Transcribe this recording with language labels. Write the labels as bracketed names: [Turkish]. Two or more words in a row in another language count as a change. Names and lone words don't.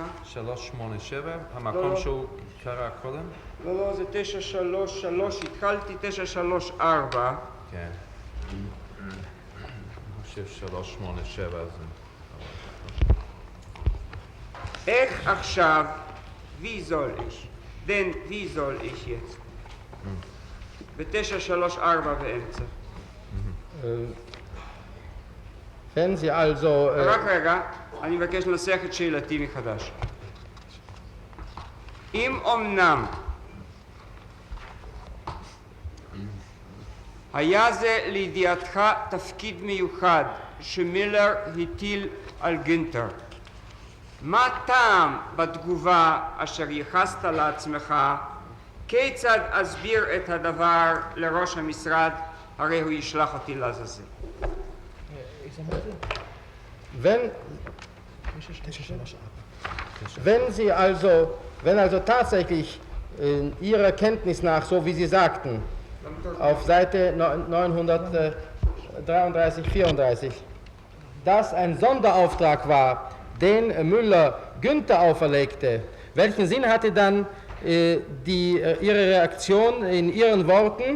[Hebrew] 387, לא, המקום לא. שהוא קרא קודם? לא, זה 933, התחלתי 934. כן. אני חושב 387 זה... איך עכשיו, [German] wie soll ich? denn wie soll ich jetzt? [Hebrew] ב-934 באמצע. [German] Wenn Sie also... [Hebrew] רק רגע, אני מבקש לנסח את שאלתי מחדש. אם אמנם היה זה לידיעתך תפקיד מיוחד שמילר הטיל על גינטר, מה טעם בתגובה אשר ייחסת לעצמך? כיצד אסביר את הדבר לראש המשרד? הרי הוא ישלח אותי לעזאזל. [German] Wenn also tatsächlich Ihrer Kenntnis nach, so wie Sie sagten, auf Seite 933, 34, dass ein Sonderauftrag war, den Müller Günther auferlegte, welchen Sinn hatte dann Ihre Reaktion in Ihren Worten?